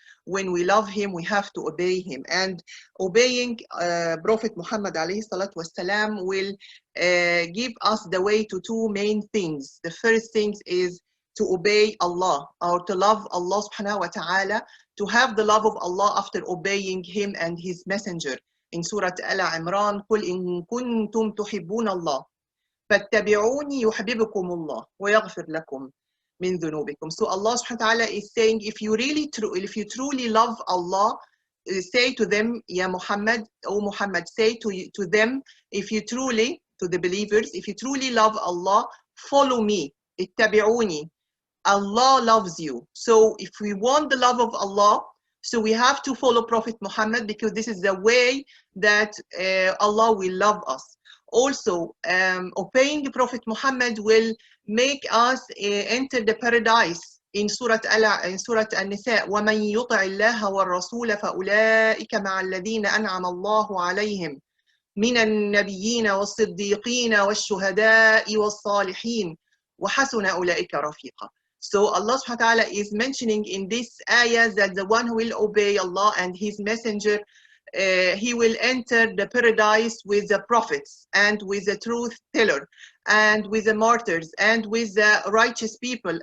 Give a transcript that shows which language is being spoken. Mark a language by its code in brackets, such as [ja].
[en] When we love him, we have to obey him. And obeying Prophet Muhammad alayhi salatu wasalam will give us the way to two main things. The first thing is to obey Allah, or to love Allah subhanahu wa ta'ala, to have the love of Allah after obeying him and his messenger. In Surah Al-Imran, [ar] قُلْ إِن كُنْتُمْ تُحِبُّونَ اللَّهَ فَاتَّبِعُونِي يُحْبِبْكُمُ اللَّهُ وَيَغْفِرْ لَكُمْ مِنْ ذُنُوبِكُمْ. [en] So Allah subhanahu wa ta'ala is saying, if you truly love Allah, say to them, Ya Muhammad, O Muhammad, say to them, if you truly, to the believers, if you truly love Allah, follow me, ittabi'uni. Allah loves you. So if we want the love of Allah, so we have to follow Prophet Muhammad, because this is the way that Allah will love us. Also, obeying Prophet Muhammad will make us enter the paradise in Surah An-Nisa, [ar] وَمَنْ يُطِعِ اللَّهَ وَالرَّسُولَ فَأُولَٰئِكَ مَعَ الَّذِينَ أَنْعَمَ اللَّهُ عَلَيْهِمْ مِنَ النَّبِيِّينَ وَالصِّدِّيقِينَ وَالشُّهَدَاءِ وَالصَّالِحِينَ وَحَسُنَ أُولَٰئِكَ رَفِيقًا. [en] So Allah subhanahu wa ta'ala is mentioning in this ayah that the one who will obey Allah and His Messenger, he will enter the paradise with the prophets and with the truth teller and with the martyrs and with the righteous people.